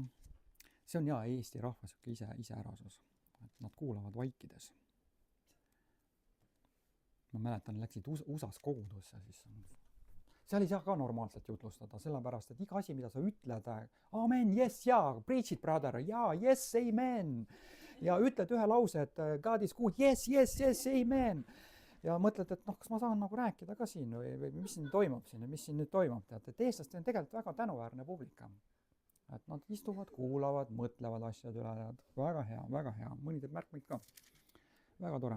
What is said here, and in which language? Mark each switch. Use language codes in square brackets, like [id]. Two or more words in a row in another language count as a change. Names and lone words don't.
[et] See on jaa Eesti rahvas iseärasus. Et nad kuulavad vaikides. Ma mäletan, läksid USAs kogudusse, siis seal ei saa ka normaalselt jutlustada, sellepärast, et iga asi, mida sa ütled, [en] amen, yes, [et] jaa, [en] preach it, brother, jaa, yes, amen. [et] Ja ütled ühe lause, et [en] God is good, yes, [et] amen. Ja mõtled, et kas ma saan nagu rääkida ka siin või mis siin toimub siin ja mis siin nüüd toimub, tead, et eestlased on tegelikult väga tänuväärne publika. Et nad istuvad, kuulavad, mõtlevad asjad üle, väga hea, mõni teeb märkmeid ka. Väga tore.